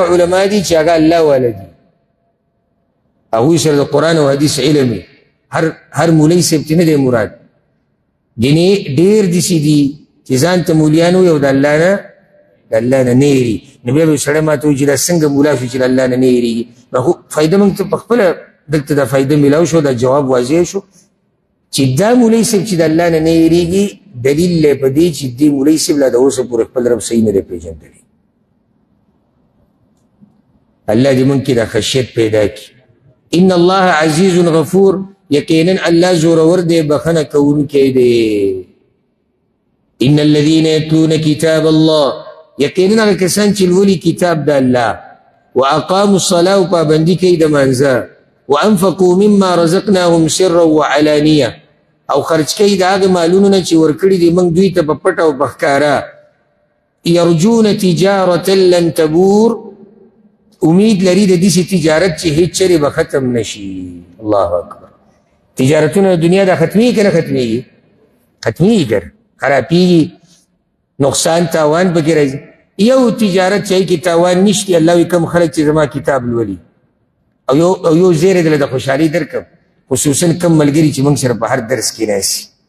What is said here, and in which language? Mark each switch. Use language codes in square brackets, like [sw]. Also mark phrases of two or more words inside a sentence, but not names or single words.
[ps] علما دي چې هغه الله والا دي هغوی سره د قرآن او حدیث علم وي هر مولوي صاحب ته نه دی مراد ګینې ډېر داسې دي چې ځان ته مولیان وي او د الله نه نه یېري نو بیا به سړی ما ته وایي چې دا څنګه مولا شو چې د الله نه نه یېرېږي نو خو فایده موږ ته په خپله دلته دا فایده میلاو شو دا جواب واضح شو چې دا مولوي صاحب چې د الله نه نه یېرېږي دلیل دی په دې چې دې مولوي صاحب لا د اوسه پورې خپل رب صحیح نه دی پېژندلی الله دې موږ کې دا خشیت پیدا کړي [ar] ان الله عزیز غفور [ps] یقینا الله زورور دی بخنه کوونکی دی [ar] ان الذين يتلون كتاب [ps] الله یقینا هغه کسان چې لولي کتاب د [ar] الله واقاموا الصلاه [ps] وپابندي کوي د مانځه [ar] وانفقوا مما رزقناهم سرا وعلانيه [ps] او خرج کوي د هغه مالونو نه چې ورکړي دي موږ دوی ته په پټه او په ښکاره [ar] یرجون تجارة لن تبور [ps] امید لري د دې تجارت چې هیڅ چرې به ختم نشي [ar] الله اکبر [ps] تجارتونه دنیا دا ختمي که نه ختمېږي ختمېږي که خرابېږي نقصان تاوان پکې راځي یو تجارت چې کې تاوان نشته الله وي کوم خلک چې زما کتاب لولي او یو زیری دله د خوشحالي درکړم خصوصا کوم ملګري چې موږ سره په هر درس کې ناستي